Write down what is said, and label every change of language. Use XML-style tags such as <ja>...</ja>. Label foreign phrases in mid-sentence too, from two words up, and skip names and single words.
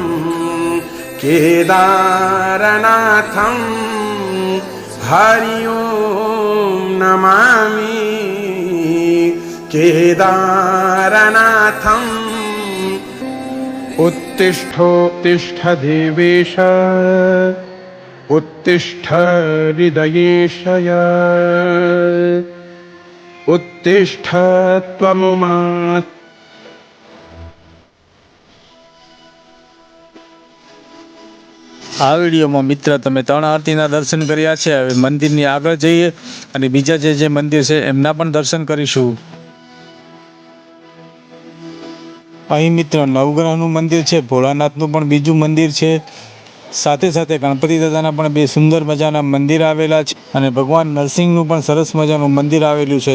<sa>केदारनाथं हरि ओं नमामि केदारनाथम् उत्तिष्ठोत्तिष्ठ देवेश उत्तिष्ठ हृदयेशय उत्तिष्ठ त्वमुमा</sa> <gu>આ વિડીયોમાં મિત્ર તમે 3 આરતીના દર્શન કર્યા છે. હવે મંદિરની આગળ જઈએ અને બીજા જે મંદિર છે એમના પણ દર્શન કરીશું. અહીં મિત્ર નવગ્રહનું મંદિર છે, ભોળાનાથનું પણ બીજું મંદિર છે, સાથે સાથે ગણપતિ દાદાના પણ 2 સુંદર મજાના મંદિર આવેલા છે અને ભગવાન નરસિંહનું પણ સરસ મજાનું મંદિર આવેલું છે.</gu>